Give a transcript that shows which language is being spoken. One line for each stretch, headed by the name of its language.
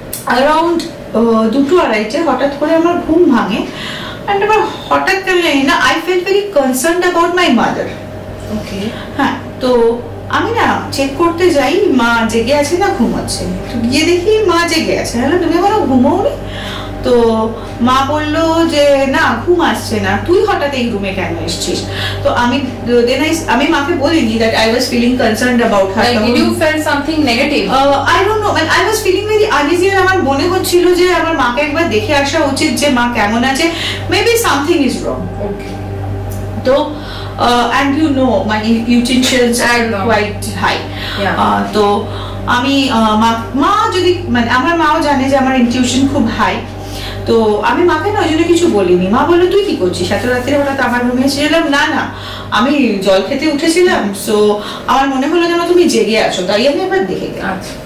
Bangla: Around 2-2:30 হঠাৎ করে আমার ঘুম ভাঙে, and আমার হঠাৎ কেন জানি না
English: I fell very concerned about my mother. Okay,
Bangla: হ্যাঁ, তো আমি না চেক করতে যাই মা জেগে আছে না ঘুমাচ্ছে, তো গিয়ে দেখি মা জেগে আছে। হ্যালো, তুমি এখনো ঘুমোওনি? তো মা বললো যে না, ঘুম আসছে না, তুই হঠাৎ এই রুমে কেন এসেছিস? তো আমি মাকে বলিনি
English: that I was feeling concerned about her. Like, did you feel something negative? I don't know, but I was feeling very uneasy.
Bangla: আমার মনে হচ্ছিল যে আমার মাকে একবার দেখে আসা উচিত যে মা কেমন আছে,
English: maybe something is wrong. Okay.
Bangla: তো
English: and you know my utensils are quite high.
Bangla: তো আমি মা যদি মানে আমার মাও জানে যে আমার ইনটিউশন খুব হাই, তো আমি মাকে না ওই জন্য কিছু বলিনি। মা বললো তুই কি করছিস এত রাত্রে হঠাৎ আমার রুমে এসেছিলাম? না আমি জল খেতে উঠেছিলাম, সো আমার মনে হলো যেন তুমি জেগে আছো, তাই আমি একবার দেখে গেলাম।